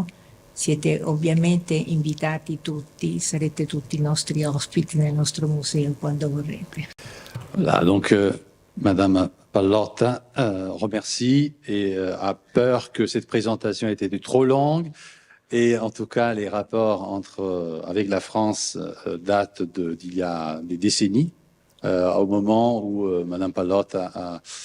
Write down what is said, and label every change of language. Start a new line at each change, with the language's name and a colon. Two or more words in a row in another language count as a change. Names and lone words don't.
Italian: Siete ovviamente invitati tutti, sarete tutti nostri ospiti nel nostro museo quando vorrete.
French: Voilà, donc Madame Pallotta remercie et a peur que cette présentation ait été trop longue. Et en tout cas, les rapports avec la France datent d'il y a des décennies, au moment où Madame Pallotta a...